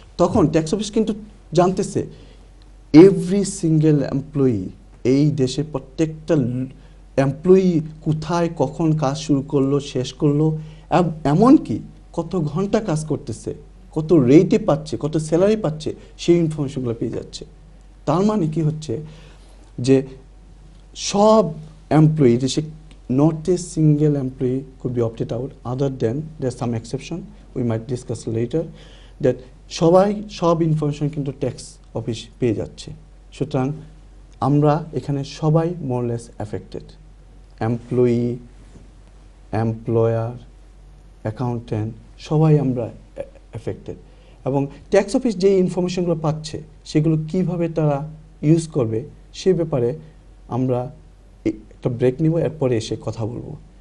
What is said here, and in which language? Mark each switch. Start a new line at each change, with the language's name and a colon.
Bangla: তখন tax office কিন্তু জানতেছে
English: every single employee,
Bangla: এই দেশে প্রত্যেকটা এমপ্লয়ি কোথায় কখন কাজ শুরু করলো, শেষ করলো, এমনকি কত ঘন্টা কাজ করতেছে, কত রেটে পাচ্ছে, কত স্যালারি পাচ্ছে, সেই ইনফরমেশনগুলো পেয়ে যাচ্ছে। তার মানে কি হচ্ছে যে সব এমপ্লয়ি, দেশে
English: not a single employee could be opted out, other than there's some exception we might discuss later, that
Bangla: সব ইনফরমেশন কিন্তু ট্যাক্স অফিস পেয়ে যাচ্ছে। সুতরাং আমরা এখানে সবাই মোরলেস অ্যাফেক্টেড, এমপ্লয়ি, এমপ্লয়ার, অ্যাকাউন্টেন্ট, সবাই আমরা অ্যাফেক্টেড। এবং ট্যাক্স অফিস যে ইনফরমেশনগুলো পাচ্ছে সেগুলো কিভাবে তারা ইউজ করবে সে ব্যাপারে আমরা একটা ব্রেক নিব, এরপরে এসে কথা বলবো।